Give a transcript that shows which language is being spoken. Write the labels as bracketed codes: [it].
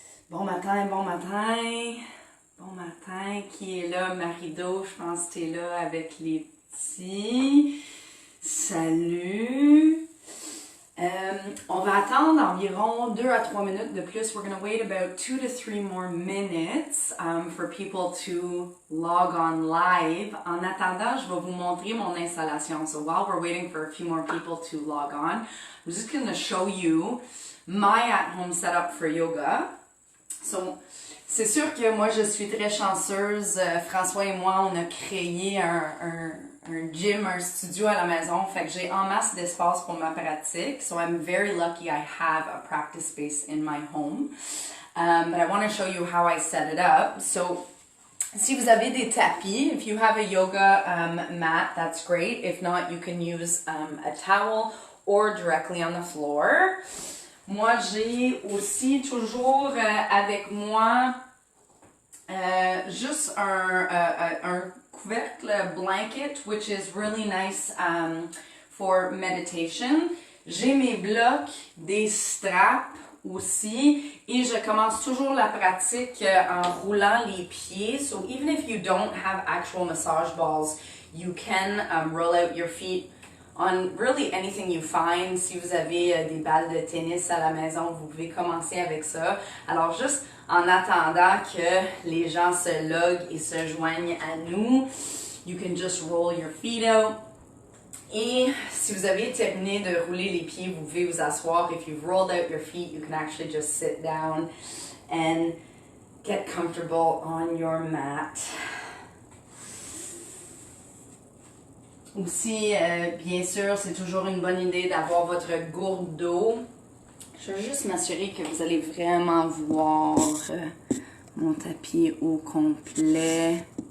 [fr] Bon matin, bon matin. Bon matin. Qui est là? Marido, je pense que tu es là avec les petits. Salut. On va attendre environ 2 à 3 minutes de plus. [en] We're going to wait about 2 to 3 more minutes for people to log on live. [fr] En attendant, je vais vous montrer mon installation. [en] So while we're waiting for a few more people to log on, I'm just going to show you my at-home setup for yoga. [fr] So, c'est sûr que moi, je suis très chanceuse. François et moi, on a créé un gym, un studio à la maison. Fait que j'ai en masse d'espace pour ma pratique. [en] So I'm very lucky I have a practice space in my home. But I want to show you how I set it up. So, [fr] si vous avez des tapis, [en] if you have a yoga mat, that's great. If not, you can use a towel or directly on the floor. [fr] Moi, j'ai aussi toujours avec moi juste un couvercle, blanket, [en] which is really nice for meditation. [fr] J'ai mes blocs, des straps aussi, et je commence toujours la pratique en roulant les pieds. [en] So even if you don't have actual massage balls, you can roll out your feet on really anything you find. [fr] Si vous avez des balles de tennis à la maison, vous pouvez commencer avec ça. Alors juste en attendant que les gens se loguent et se joignent à nous, [en] you can just roll your feet out. [fr] Et si vous avez terminé de rouler les pieds, vous pouvez vous asseoir. [en] If you've rolled out your feet, you can actually just sit down and get comfortable on your mat. [fr] Aussi, bien sûr, c'est toujours une bonne idée d'avoir votre gourde d'eau. Je veux juste m'assurer que vous allez vraiment voir mon tapis au complet.